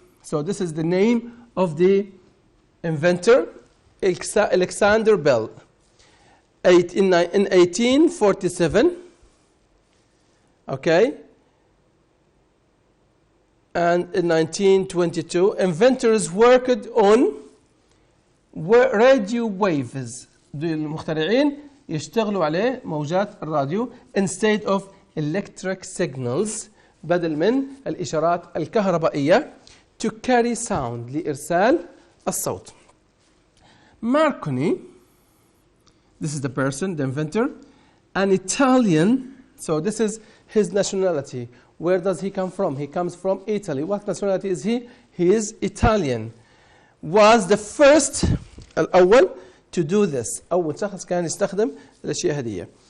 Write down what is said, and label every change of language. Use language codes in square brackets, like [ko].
[en] So this is the name of the inventor, Alexander Bell. In 1847, okay, and in 1922, inventors worked on radio waves. [ar] المخترعين يشتغلوا عليه موجات الراديو [en] instead of electric signals، [ar] بدل من الإشارات الكهربائية [en] to carry sound، [ar] لإرسال الصوت. [en] Marconi, this is the person, the inventor, an Italian. So this is his nationality. Where does he come from? He comes from Italy. What nationality is he? He is Italian. Was the first الأول to do this. [ar] أول شخص كان يستخدم الأشياء هذه.